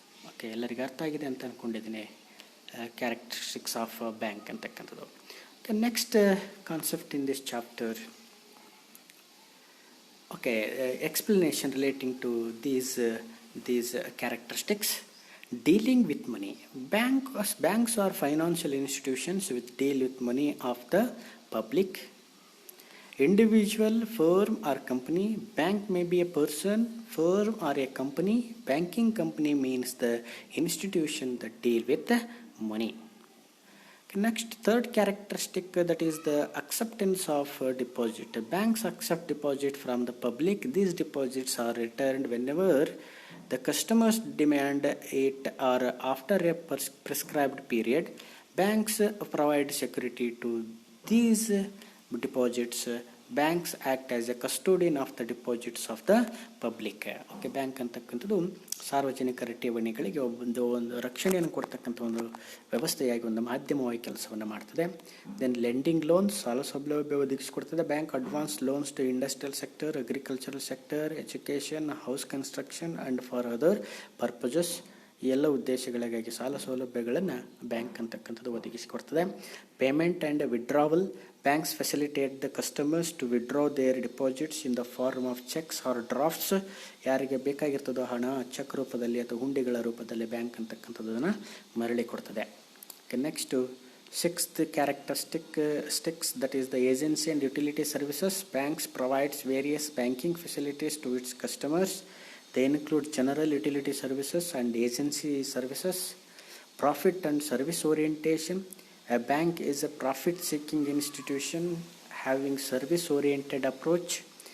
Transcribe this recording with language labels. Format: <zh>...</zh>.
<kn>Okay, ಎಲ್ಲರಿಗೂ ಅರ್ಥ ಆಗಿದೆ ಅಂತ ಅಂದ್ಕೊಂಡಿದ್ದೀನಿ</kn> <en>characteristics of bank</en> <kn>ಅಂತಕ್ಕಂಥದ್ದು.</kn> <en>Okay, next concept in this chapter. Okay, explanation relating to these characteristics. Dealing with money. Banks are financial institutions which deal with money of the public. Individual, firm or company. Bank may be a person, firm or a company. Banking company means the institution that deal with the money. Next, third characteristic, that is the acceptance of deposit. Banks accept deposit from the public. These deposits are returned whenever the customers demand it or after a prescribed period. Banks provide security to these deposits. Banks act as a custodian of the deposits of the public.</en> <kn>Okay, bank ಅಂತಕ್ಕಂಥದ್ದು ಸಾರ್ವಜನಿಕರ ಠೇವಣಿಗಳಿಗೆ ಒಂದು ರಕ್ಷಣೆಯನ್ನು ಕೊಡ್ತಕ್ಕಂಥ ಒಂದು ವ್ಯವಸ್ಥೆಯಾಗಿ, ಒಂದು ಮಾಧ್ಯಮವಾಗಿ ಕೆಲಸವನ್ನು ಮಾಡ್ತದೆ.</kn> <en>then lending loans,</en> <kn>ಸಾಲ ಸೌಲಭ್ಯ ಒದಗಿಸಿಕೊಡ್ತದೆ.</kn> <en>Bank advance loans to industrial sector, agricultural sector, education, house construction and for other purposes.</en> <kn>ಈ ಎಲ್ಲ ಉದ್ದೇಶಗಳಿಗಾಗಿ ಸಾಲ ಸೌಲಭ್ಯಗಳನ್ನು ಬ್ಯಾಂಕ್ ಅಂತಕ್ಕಂಥದ್ದು ಒದಗಿಸಿಕೊಡ್ತದೆ.</kn> <en>Payment and withdrawal. Banks facilitate the customers to withdraw their deposits in the form of cheques or drafts.</en> <kn>ಯಾರಿಗೆ ಬೇಕಾಗಿರ್ತದೋ ಹಣ check ರೂಪದಲ್ಲಿ ಅಥವಾ ಹುಂಡಿಗಳ ರೂಪದಲ್ಲಿ ಬ್ಯಾಂಕ್ ಅಂತಕ್ಕಂಥದ್ದನ್ನು ಮರಳಿ ಕೊಡ್ತದೆ.</kn> <en>Next sixth characteristics, that is the agency and utility services. Banks provides various banking facilities to its customers. They include general utility services and agency services. Profit and service orientation. A bank is a profit-seeking institution having service-oriented approach.</en>